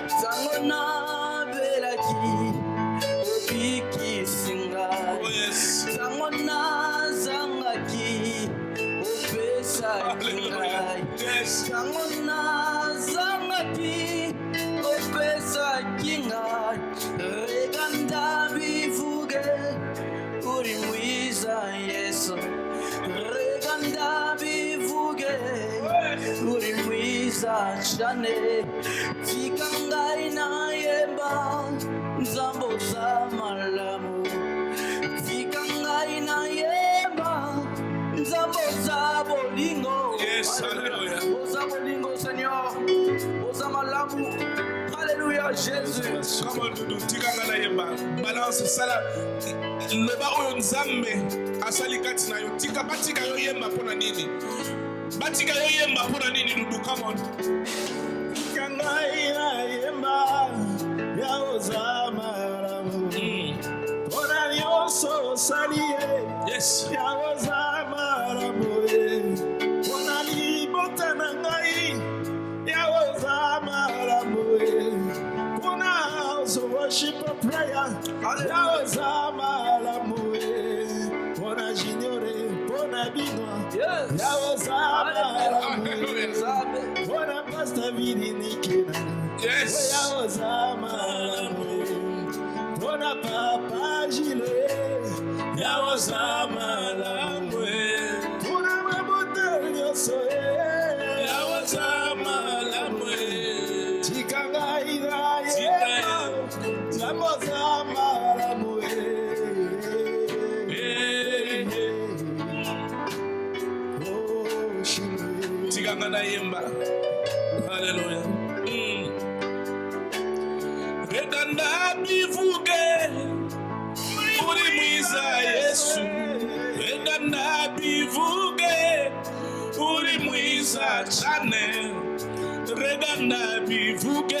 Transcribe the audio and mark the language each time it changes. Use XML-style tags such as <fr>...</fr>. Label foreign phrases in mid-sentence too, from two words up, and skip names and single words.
<ln>Tango na belaki obiki singai.</ln> <en>Oh yes.</en> <ln>Tango na zangaki opesa kingai.</ln> <en>Hallelujah. Yes.</en> <ln>Tango na zangaki opesa kingai.</ln> <rw>Reganda bivuge uri mwiza Yesu. Reganda bivuge uri mwiza cyane.</rw> <ln>Tika ngai na yemba Nzambo zamalamu. Tika ngai na yemba Nzambo zabolingo.</ln> <en>Yes, hallelujah.</en> <ln>Ozabolingo Seigneur. Ozamalamu.</ln> <fr>Alléluia Jésus.</fr> <en>Come on,</en> <ln>Dudu. Tika ngai na yemba. Balance sala. Loba oyo Nzambe asali kati na yo. Tika batika yo yemba pona nini? Batika yo yemba pona nini, Dudu?</ln> <en>Come on.</en> <ln>Tika ngai na yemba ya ozamalamu. Pona nyonso osali ye</ln> <en>Yes.</en> <ln>ya ozamalamu. Pona libota na ngai ya ozamalamu. Pona ozo worship a prayer ya ozamalamu. Pona juniore, pona binwa</ln> <en>Yes.</en> <ln>ya ozamalamu.</ln> <en>Hallelujah.</en> <ln>Pona Pastor Vini Nikina</ln> <en>Yes.</en> <ln>ya ozamalamu. Pona Papa Gile ya ozamalamu. Pona mabuta nyonso Ya ozamalamu. tika ngai na Tika yemba ya ozamalamu. Oh, Shile. Tika ngai na yemba.</ln> <en>Hallelujah.</en> <rw>Reganda bivuge uri mwiza Yesu. wiza chane regana bivuge</rw>